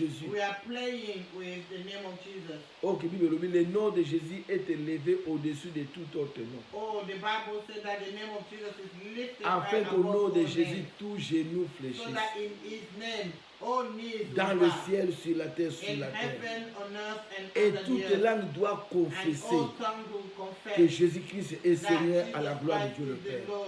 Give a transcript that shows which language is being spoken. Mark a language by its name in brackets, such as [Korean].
[English] We are playing with the name of Jesus. [French] Le nom de Jésus est élevé au-dessus de tout autre nom. [English] Oh, the Bible said that the name of Jesus is lifted [French] afin qu'au nom de Jésus tout genou fléchisse. [English] So that in his name all knees [French] dans le ciel, sur la terre, sur la terre. Et toute langue doit confesser que Jésus-Christ est Seigneur à la gloire de Dieu le Père.